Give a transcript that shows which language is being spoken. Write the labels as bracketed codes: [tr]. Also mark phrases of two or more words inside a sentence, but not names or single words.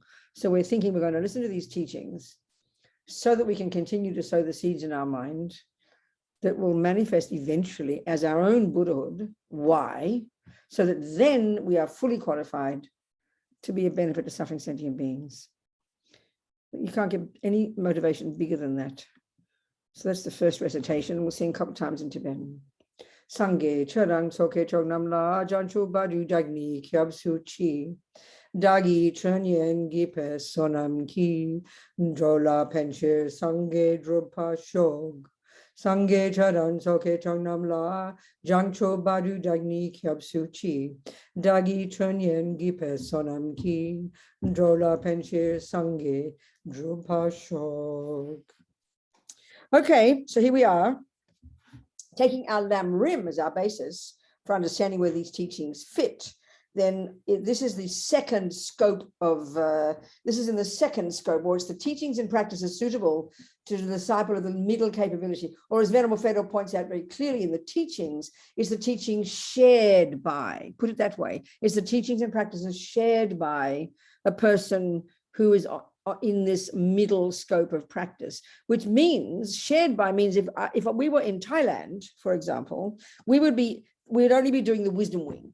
[en] So we're thinking we're going to listen to these teachings so that we can continue to sow the seeds in our mind that will manifest eventually as our own Buddhahood. Why? So that then we are fully qualified to be a benefit to suffering sentient beings. You can't get any motivation bigger than that. So that's the first recitation. We'll sing a couple of times in Tibetan. [bo] སངས་རྒྱས་ཆོས་དང་ཚོགས་ཀྱི་མཆོག་རྣམས་ལ། བྱང་ཆུབ་བར་དུ་བདག་ནི་སྐྱབས་སུ་མཆི. བདག་གིས་སྦྱིན་སོགས་བགྱིས་པའི་བསོད་ནམས་ཀྱིས། འགྲོ་ལ་ཕན་ཕྱིར་སངས་རྒྱས་འགྲུབ་པར་ཤོག། སངས་རྒྱས་ཆོས་དང་ཚོགས་ཀྱི་མཆོག་རྣམས་ལ། བྱང་ཆུབ་བར་དུ་བདག་ནི་སྐྱབས་སུ་མཆི། བདག་གིས་སྦྱིན་སོགས་བགྱིས་པའི་བསོད་ནམས་ཀྱིས། འགྲོ་ལ་ཕན་ཕྱིར་སངས་རྒྱས་འགྲུབ་པར་ཤོག. [en] Okay, so here we are, taking our Lam Rim as our basis for understanding where these teachings fit. Then this is the second scope of, this is in the second scope, or it's the teachings and practices suitable to the disciple of the middle capability, or as Venerable Fedor points out very clearly in the teachings, is the teaching shared by, put it that way, is the teachings and practices shared by a person who is in this middle scope of practice, which means, shared by means if we were in Thailand, for example, we'd only be doing the wisdom wing.